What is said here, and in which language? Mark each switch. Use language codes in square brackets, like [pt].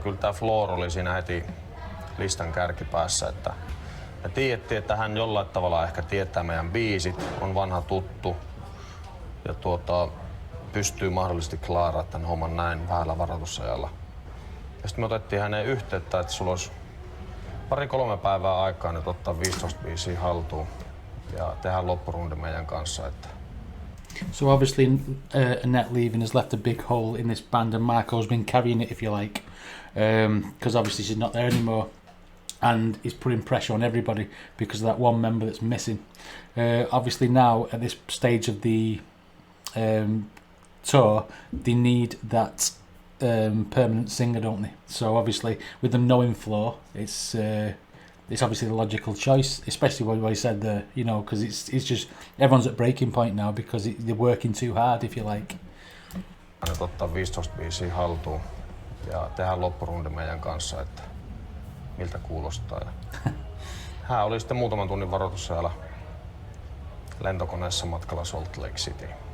[fi] Kyllä tää Floor oli siinä heti listan kärkipäässä, että me tiedettiin, että hän jollain tavalla ehkä tietää meidän biisit, on vanha tuttu ja pystyy mahdollisesti klaaraamaan tämän homman näin vähällä varoitusajalla. Ja sitten me otettiin häneen yhteyttä, että sulla olisi 2-3 päivää aikaa nyt ottaa 15 biisiä haltuun ja tehdään loppurundi meidän kanssa. Että [en] So obviously Annette leaving has left a big hole in this band and Marco's been carrying it, if you like, because obviously she's not there anymore and he's putting pressure on everybody because of that one member that's missing. Obviously now at this stage of the tour they need that permanent singer, don't they? So obviously with them knowing Floor, it's obviously the logical choice, especially what I said there, you know, because it's just everyone's at breaking point now because they're working too hard, if you like. [fi] Nyt ottaa 15 biisiä haltuun ja tehdään loppurundi meidän kanssa, että miltä kuulostaa. Hän oli sitten muutaman tunnin varoitusajalla lentokoneessa matkalla Salt Lake City.